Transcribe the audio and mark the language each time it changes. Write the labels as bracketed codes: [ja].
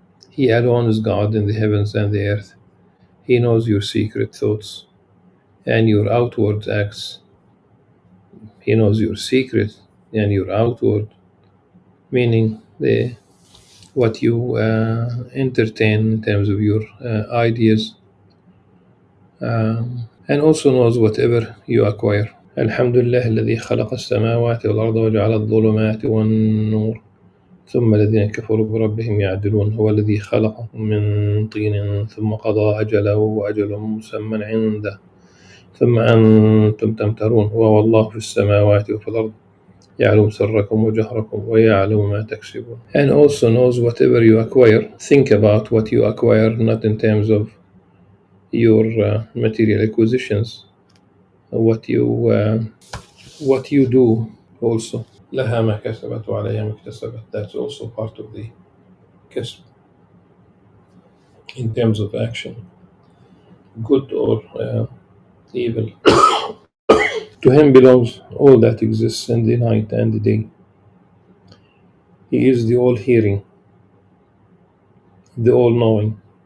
[en] He alone is God in the heavens and the earth. He knows your secret thoughts and your outward acts. He knows your secret and your outward, meaning what you entertain in terms of your ideas, and also knows whatever you acquire. [ar] الحمد لله الذي خلق السماوات والأرض وجعل الظلمات والنور ثم الذين كفروا بربهم يعدلون هو الذي خلقكم من طين ثم قضى أجله وأجل مسمى عنده ثم أنتم تمترون وهو الله في السماوات وفي الأرض يعلم سركم وجهركم ويعلم ما تكسبون. [en] And also knows whatever you acquire. Think about what you acquire, not in terms of your material acquisitions, what you do also. [ar] لها ما كسبت وعليها ما اكتسبت. [en] That's also part of the kasb in terms of action, good or evil. To Him belongs all that exists in the night and the day. He is the all-hearing, the all-knowing.